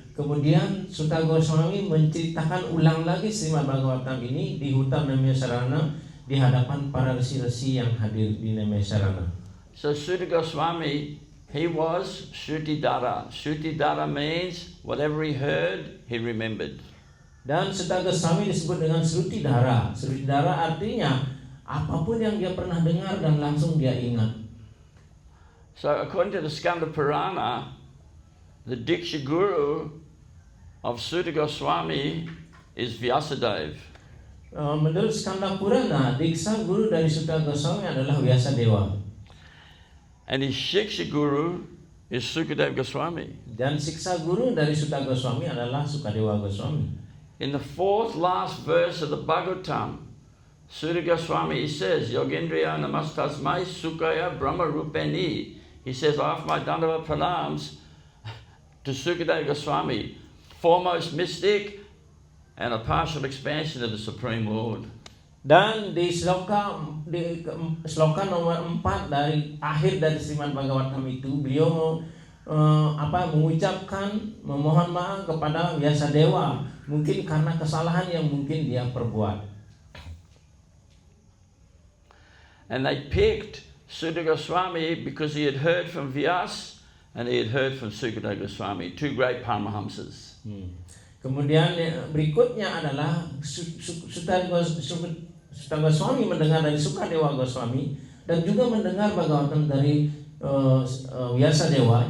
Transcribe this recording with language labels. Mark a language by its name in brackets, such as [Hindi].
[Indonesian] Kemudian Sutta Goswami menceritakan ulang lagi Srimad Bhagavatam ini di hutan Naimisharanya di hadapan para resi-resi yang hadir di Naimisharanya. [English] So Sutta Goswami, he was Shrutidara. Shrutidara means whatever he heard, he remembered. [Indonesian] Dan Sutta Goswami disebut dengan Shrutidara. Shrutidara artinya apapun yang dia pernah dengar dan langsung dia ingat. [English] So according to the Skanda Purana, the Diksha Guru of Sutta Goswami is Vyasadeva. [Indonesian] Menurut Skanda Purana, Diksha Guru dari Sutta Goswami adalah Vyasadeva. [English] And his Shiksha Guru is Sukadeva Goswami. [Indonesian] Dan Siksa Guru dari Sutta Goswami adalah Sukadeva Goswami. [English] In the 4th last verse of the Bhagavatam, Sutta Goswami, he says, [Sanskrit] Yogendriya namastasmai sukaya brahma rupeni. [English] He says, I offer my Dandava pranams to Sukadeva Goswami, foremost mystic and a partial expansion of the Supreme Lord. [Indonesian] Dan di sloka nomor 4 dari akhir dari Srimad Bhagavatam itu, beliau mengucapkan memohon maaf kepada Vyasadeva, mungkin karena kesalahan yang mungkin dia perbuat. [English] And they picked Sutta Goswami because he had heard from Vyas and he had heard from Sukadeva Goswami, 2 great Paramahamsas. [Indonesian] Kemudian berikutnya adalah Sutta Goswami mendengar dari Sukadeva Goswami dan juga mendengar Bhagavatam dari Vyasadeva.